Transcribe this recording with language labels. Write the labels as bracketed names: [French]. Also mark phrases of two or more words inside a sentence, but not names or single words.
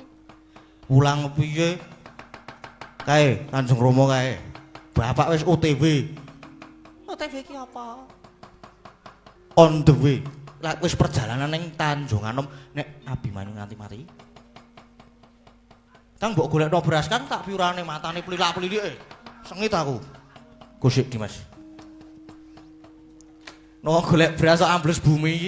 [Javanese] Pulang piye? Kae Kanjeng Rama kae. Bapak wis OTW. OTW ki apa? [English] On the way. [Javanese] Lah wis perjalanan ning Tanjung Anom nek Abimanyu nganti mati. Kang mbok golekno beras Kang tak piurane matane plilak-plilike. Sengit aku. Gosik Dimas. No golek beras kok ambles bumi iki.